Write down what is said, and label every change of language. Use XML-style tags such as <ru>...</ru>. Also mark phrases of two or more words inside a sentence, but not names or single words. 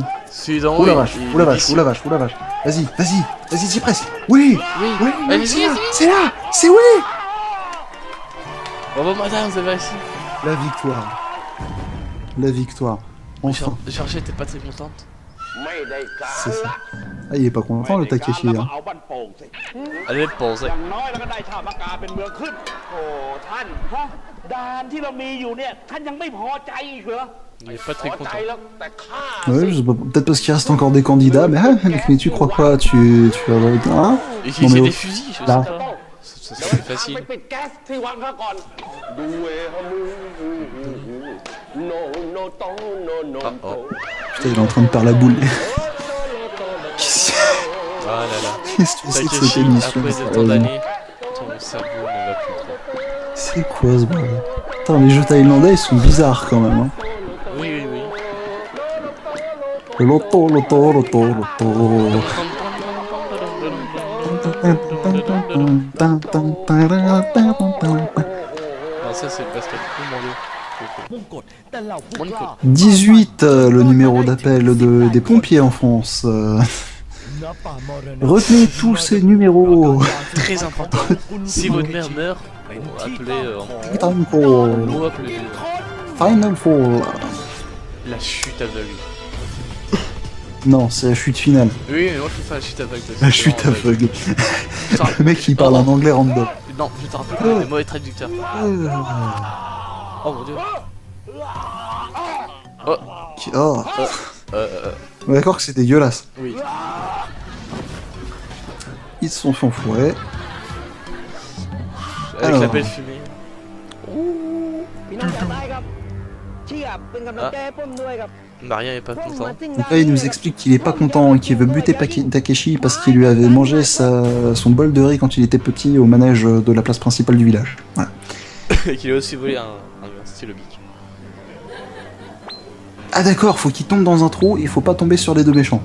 <fr>Celui d'en haut. Oh la il- vache, il oh la est vache, vicieux. oh la vache, oh la vache. Vas-y, c'est presque. Oui, Oui. oui, Allez-y, c'est là, allez-y. c'est là, c'est oui. Bravo, madame, vous avez réussi. La victoire. La victoire. Enfin. Georgette t'es pas très contente?</fr> <th>ไม่ได้การ</th> <fr>C'est ça.</fr> <th>ละ</th> <fr>Ah, il est pas content le Takeshi.</fr> <th>แล้วก็</th> <fr>Hein.</fr> <th>เอาบ้านโป่งสิ</th> <fr>Elle est posée.</fr> <th>อย่างน้อยแล้วก็ได้ชาวปากกาเป็นเมืองขึ้น โอ้ท่านฮะด่านที่เรามีอยู่เนี่ย ท่านยังไม่พอใจอีกเหรอ</th> <fr>Il est pas</fr> <th>พ</th> <fr>très</fr> <th>อใจ</th> <fr>content.</fr> <th>แล้วแต่ข้า</th> <fr>Ouais,</fr> <th>สิ</th> <fr>je sais pas, peut-être parce qu'il reste encore des candidats, mais, ah, mais tu crois quoi? Tu vas avoir hein? Utiliser mais des oh. fusils, je sais Là. pas. Ça</fr> <th>เดี๋ยว</th> <fr>serait</fr> <th>ทาง</th> <fr>facile.</fr> <th>ไปปิดแก๊สที่วังข้าก่อน ดูเวฮามูโนโนโตโนโนโต</th> <fr>Putain, il est en train de perdre la boule. Ah là là. Qu'est-ce que c'est que cette Takeshi, émission? après de tant sérieusement d'années, ton cerveau ne va plus trop. C'est quoi ce bordel? Attends, les jeux thaïlandais ils sont bizarres quand même. Hein. Oui, oui, oui. Loto, loto, loto, loto. Non, ça c'est le basket. Oh mon dieu.</fr> <th>มงกฎแต่เหล่าผู้กล้า</th> <fr>18, le numéro d'appel des pompiers en France.</fr> <th>ณป่ามรณะ</th> <fr>Retenez tous ces numéros. Très important. Si votre mère meurt, appelez Tanko. ou appelez Final Fall. la chute aveugle. Non, c'est la chute finale. Oui, mais moi je préfère la chute aveugle. La chute aveugle. Putain, Le mec il parle en anglais random. Non, je te rappelle des mauvais traducteurs. Oh mon dieu. Oh, Oh. On est d'accord que c'est dégueulasse. oui. Ils se sont fait enfourer. Avec Alors. la belle fumée.</fr> <th>พี่น้องจะตายครับเชี่ยเป็นกำลังใจให้ผมด้วยครับ</th> <fr>Maria est pas content. Donc là, il nous explique qu'il est pas content et qu'il veut buter Takeshi parce qu'il lui avait mangé son bol de riz quand il était petit au manège de la place principale du village. Voilà. Et qu'il a aussi volé un stylo bic. Ah d'accord, faut qu'il tombe dans un trou, il faut pas tomber sur les deux méchants.</fr>